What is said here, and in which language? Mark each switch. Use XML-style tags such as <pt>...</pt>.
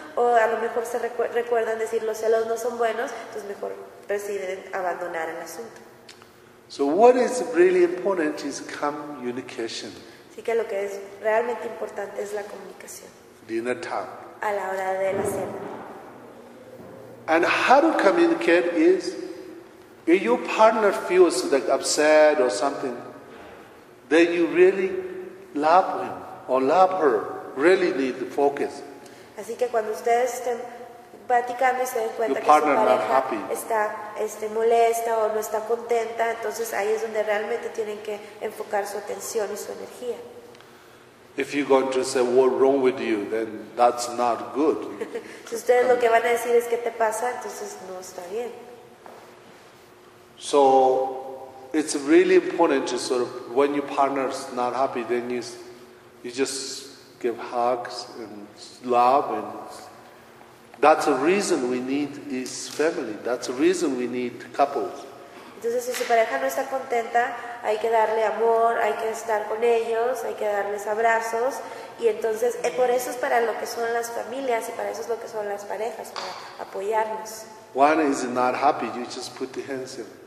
<es>O a lo mejor se recuerdan decir los celos no son buenos, entonces mejor deciden abandonar el asunto.</es> <en>So what is really important is communication.</en> <es>Así que lo que es realmente importante es la comunicación.</es> <en>Dinner time.</en> <es>A la hora de la cena.</es> <en>And how to communicate is, if your partner feels like upset or something, then you really love him or love her, really need to focus.</en> <es>Así que cuando ustedes estén platicando y se den cuenta que su pareja está molesta o no está contenta, entonces ahí es donde realmente tienen que enfocar su atención y su energía.</es> <en>If you're going to say what's wrong with you, then that's not good.</en> <es>Si ustedes lo que van a decir es qué te pasa, entonces no está bien.</es> <en>So it's really important to sort of, when your partner's not happy, then you just give hugs and love, and that's the reason we need is family. That's the reason we need couples.</en> <es>Entonces, si su pareja no está contenta, hay que darle amor, hay que estar con ellos, hay que darles abrazos, y entonces por eso es para lo que son las familias y para eso es lo que son las parejas, para apoyarnos.</es> <en>One is not happy, you just put the hands in.</en>